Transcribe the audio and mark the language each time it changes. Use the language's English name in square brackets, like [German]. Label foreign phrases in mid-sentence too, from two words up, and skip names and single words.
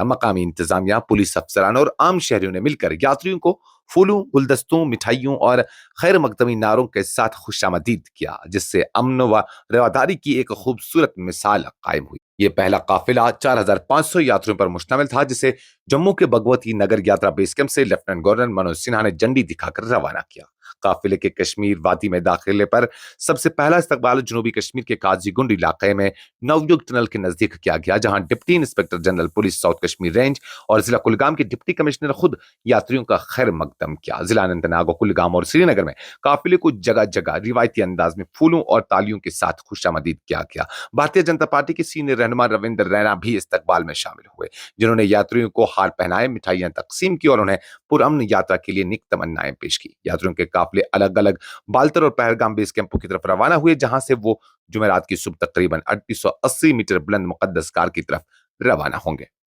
[Urdu] مقامی انتظامیہ، پولیس افسران اور عام شہریوں نے مل کر یاتریوں کو پھولوں، گلدستوں، مٹھائیوں اور خیر مقدمی نعروں کے ساتھ خوش آمدید کیا، جس سے امن و رواداری کی ایک خوبصورت مثال قائم ہوئی۔ یہ پہلا قافلہ 4500 یاتریوں پر مشتمل تھا، جسے جموں کے بھگوتی نگر یاترا بیس کیمپ سے لیفٹیننٹ گورنر منوج سنہا نے جھنڈی دکھا کر روانہ کیا۔ قافلے کے کشمیر وادی میں داخلے پر سب سے پہلا استقبال جنوبی کشمیر کے قاضی گنڈ علاقے میں نویوگ ٹنل کے نزدیک کیا گیا، جہاں ڈپٹی انسپکٹر جنرل پولیس ساؤتھ کشمیر رینج اور ضلع کلگام کے ڈپٹی کمشنر خود یاتریوں کا خیر مقدم کیا۔ ضلع اننت ناگ، کلگام اور سری نگر میں قافلے کو جگہ جگہ روایتی انداز میں پھولوں اور تالیوں کے ساتھ خوش آمدید کیا گیا۔ بھارتیہ جنتا پارٹی کے سینئر رہنما رویندر رینا بھی استقبال میں شامل ہوئے، جنہوں نے یاتریوں کو ہار پہنائے، مٹھائیاں تقسیم کی اور انہیں پرامن یاترا کے لیے نیک تمنائیں پیش کی۔ یاتریوں کے قافلے الگ الگ بالتر اور پہلگام بیس کیمپوں کی طرف روانہ ہوئے، جہاں سے وہ جمعرات کی صبح تقریباً 3880 میٹر بلند مقدس غار کی طرف روانہ ہوں گے۔